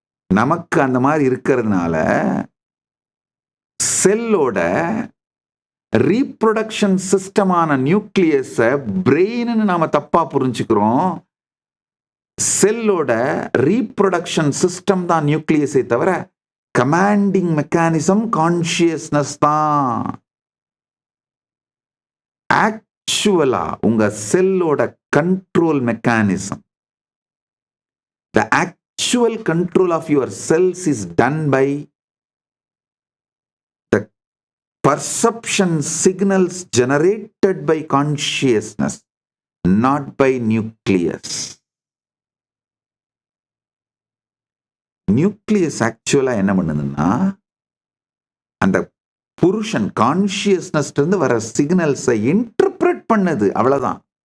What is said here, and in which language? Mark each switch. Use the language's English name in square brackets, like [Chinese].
[Tamil] நமக்கு அந்த மாதிரி இருக்கிறதுனால செல்லோட ரீப்ரொடக்ஷன் சிஸ்டமான நியூக்ளியஸ பிரெயின்னு நாம தப்பா புரிஞ்சுக்கிறோம். செல்லோட ரீப்ரொடக்ஷன் சிஸ்டம் தான் நியூக்ளியஸை தவிர கமாண்டிங் மெக்கானிசம் கான்சியஸ்னஸ் தான். ஆக்சுவலா உங்க செல்லோட control mechanism, [English] the actual control of your cells is done by the perception signals generated by consciousness, not by nucleus. [Tamil] Nucleus ஆக்சுவலா என்ன பண்ணுதுன்னா, அந்த புருஷன் கான்சியஸ்னஸ் இருந்து வர சிக்னல்ஸை இன்டர்பிரட் பண்ணுது, அவ்வளவுதான்.